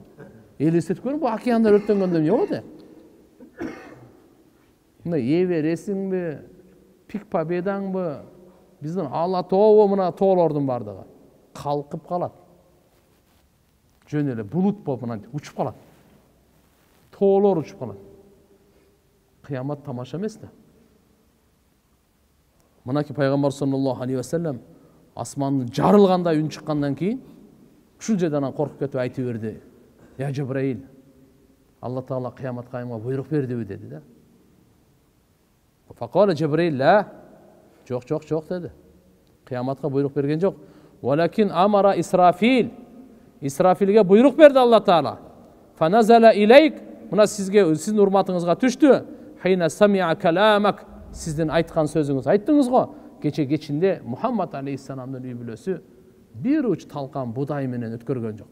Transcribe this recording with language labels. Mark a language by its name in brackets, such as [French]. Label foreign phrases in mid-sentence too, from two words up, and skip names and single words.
[Kyrgyz] Элестетип көрүң, бул океандар өрттөнгөндө эмне болот? Мына Эверестиңби, Пик Победаңбы, биздин Ала тообу мына тоолордун бардыгы калкып калат. Жөн эле булут болуп мына учуп калат. Тоолор учуп калат. Кыямат тамаша эмес да. Мынакей пайгамбар [Arabic] صلى الله عليه وسلم [Kyrgyz] асмандын жарылгандай үн чыккандан кийин ушул жерден коркуп кетип айтып берди. Я Жабраил, Алла Таала кыямат кайымга буйрук бердиби деди да. [Arabic] فقال جبرائيل لا, [Kyrgyz] жок деди. Кыяматка буйрук берген жок. [Arabic] ولكن أمر إسرافيل. [Kyrgyz] Исрафилге буйрук берди Алла Таала. [Arabic] فنزل إليك, [Kyrgyz] мына сизге, сиздин урматыңызга түштү. [Arabic] حين سمع كلامك, [Kyrgyz] сиздин айткан сөзүңүз айттыңыз го. Кечинде Мухаммад алейхиссаламдын үй бүлөсү бир уч талкан будай менен өткөргөн жок.